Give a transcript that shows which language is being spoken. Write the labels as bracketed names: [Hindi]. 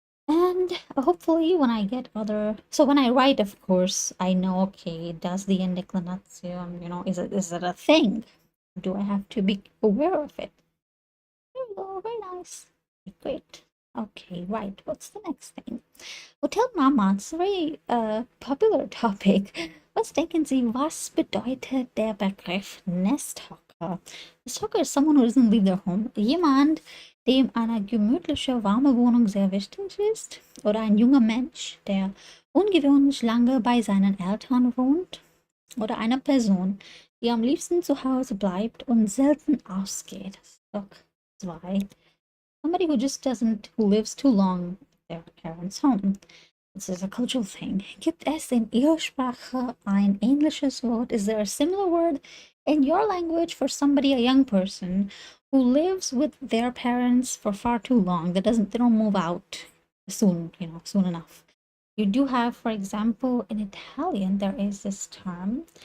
[English] And hopefully when I get so when I write, of course, I know, okay, does the indeclination, is it a thing? Do I have to be aware of it? There we go, very nice. Great. Okay, right, what's the next thing? Hotel Mama, it's a very popular topic. [German] Was denken Sie, was bedeutet der Begriff Nesthocker? [English] Nesthocker is someone who doesn't leave their home. [German] Jemand, dem eine gemütliche, warme Wohnung sehr wichtig ist. Oder ein junger Mensch, der ungewöhnlich lange bei seinen Eltern wohnt. Oder eine Person, die am liebsten zu Hause bleibt und selten ausgeht. Stock 2. [English] Somebody who lives too long at their parents' home. This is a cultural thing. [German] Gibt es in Ihrer Sprache ein ähnliches Wort? [English] Is there a similar word in your language for somebody, a young person, who lives with their parents for far too long? They don't move out soon enough. You do have, for example, in Italian, there is this term.